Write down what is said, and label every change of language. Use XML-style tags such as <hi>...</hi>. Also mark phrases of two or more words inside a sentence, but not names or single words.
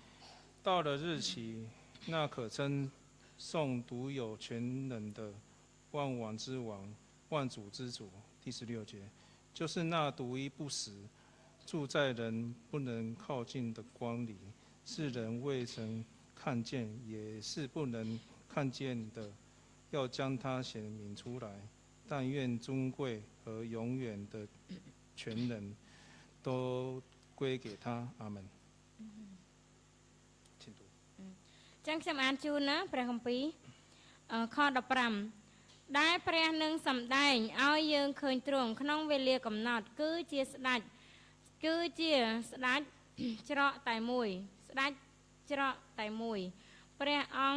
<zh>到了日期，那可称颂独有全能的万王之王、万主之主，第16节，就是那独一不死、住在人不能靠近的光里，是人未曾看见，也是不能看见的，要将它显明出来。但愿尊贵和永远的全能。都归给他，阿门。请读。</zh> <km>ចឹងខ្ញុំអានជូនណាព្រះគម្ពីរខ15ដែលព្រះនឹងសម្ដែងឲ្យយើងឃើញទ្រង់ក្នុងវេលាកំណត់គឺជាស្ដេចច្រកតែមួយព្រះអង្គ</km>